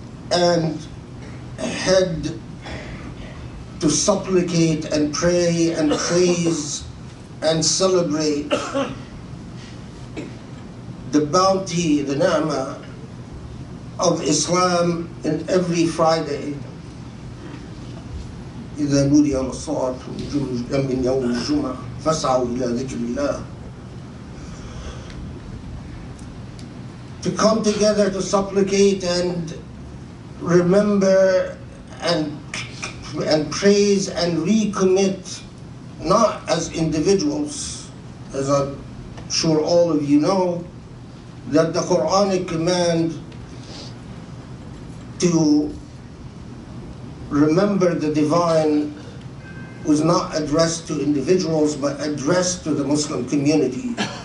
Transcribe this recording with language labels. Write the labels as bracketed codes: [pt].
[en] and head to supplicate and pray and praise and celebrate the bounty, the ni'mah of Islam in every Friday. [ar] إذا نودي للصلاة من يوم الجمعة فاسعوا إلى ذكر الله. [en] To come together to supplicate and remember and praise and recommit, not as individuals, as I'm sure all of you know, that the Quranic command to remember the divine was not addressed to individuals but addressed to the Muslim community.